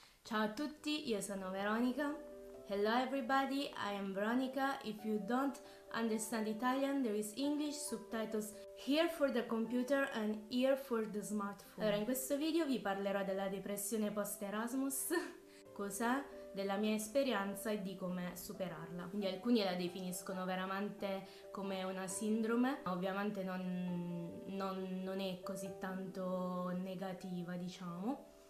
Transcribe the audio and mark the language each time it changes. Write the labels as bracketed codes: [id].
[it] Ciao a tutti, io sono Veronica. [en] Hello everybody, I am Veronica. If you don't understand Italian, there is English subtitles here for the computer and here for the smartphone. [it] Allora, in questo video vi parlerò della depressione post-Erasmus, cos'è, della mia esperienza e di come superarla. Quindi alcuni la definiscono veramente come una sindrome, ma ovviamente non è così tanto negativa, diciamo.